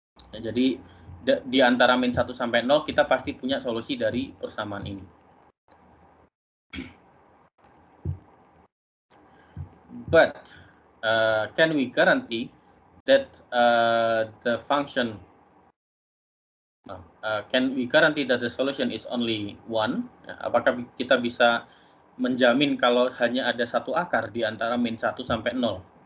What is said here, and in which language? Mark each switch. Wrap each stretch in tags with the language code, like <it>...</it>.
<id>Jadi di antara min 1 sampai 0, kita pasti punya solusi dari persamaan ini.</id> <en>But can we guarantee that the function can we guarantee that the solution is only one?</en> <id>Apakah kita bisa menjamin kalau hanya ada satu akar di antara min 1 sampai 0?</id>